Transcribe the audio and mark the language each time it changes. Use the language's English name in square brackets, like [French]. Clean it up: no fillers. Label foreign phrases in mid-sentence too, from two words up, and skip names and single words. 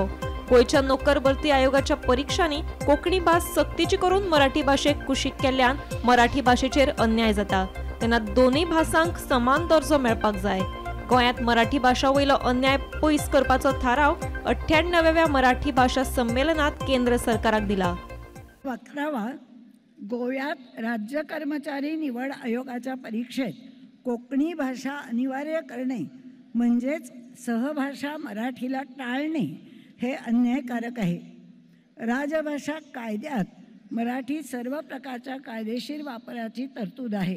[Konkani] गोंयच्या नोकर भरती आयोगाच्या परीक्षांनी कोंकणी भास सक्तीची करून मराठी भाशेक कुशीक केल्ल्यान मराठी भाशेचेर अन्याय जाता, तेन्ना दोनूय भासांक समान दर्जो मेळपाक जाय। गोंयांत मराठी भाशा वयलो अन्याय पयस करपाचो थाराव 98व्या मराठी भाषा संमेलनात केंद्र सरकाराक दिला। [Marathi] 11वा गोव्यात राज्य कर्मचारी निवड आयोगाच्या परीक्षेत कोकणी भाषा अनिवार्य करणे म्हणजेच सहभाषा मराठीला टाळणे हे अन्यायकारक आहे। राजभाषा कायद्यात मराठी सर्व प्रकारच्या कायदेशीर वापराची तरतूद आहे।